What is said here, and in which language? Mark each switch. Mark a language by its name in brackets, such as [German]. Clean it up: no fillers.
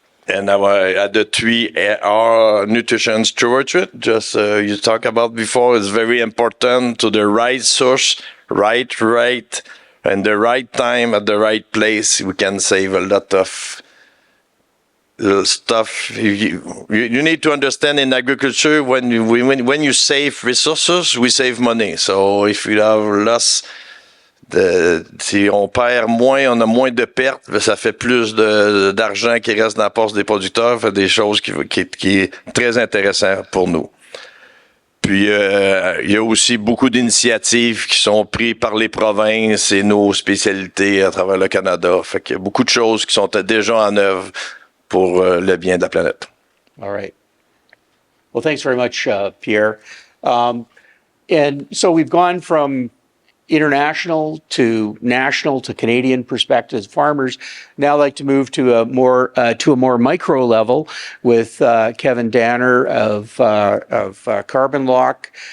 [English] And at the 3R nutrition stewardship, just you talked about before, is very important to the right source, right in the right time, at the right place, we can save a lot of stuff. You need to understand in agriculture, when you save resources, we save money. So if you have loss, [French] si on perd moins, on a moins de pertes, ça fait plus d'argent qui reste dans la poche des producteurs, fait des choses qui est très intéressant pour nous. Puis, il y a aussi beaucoup d'initiatives qui sont prises par les provinces et nos spécialités à travers le Canada. Fait qu'il y a beaucoup de choses qui sont déjà en œuvre pour le bien de la planète. [English] All right. Well, thanks very much, Pierre. And so we've gone from international to national to Canadian perspectives, farmers. Now I'd like to move to a more micro level with Kevin Danner of Carbon Lock.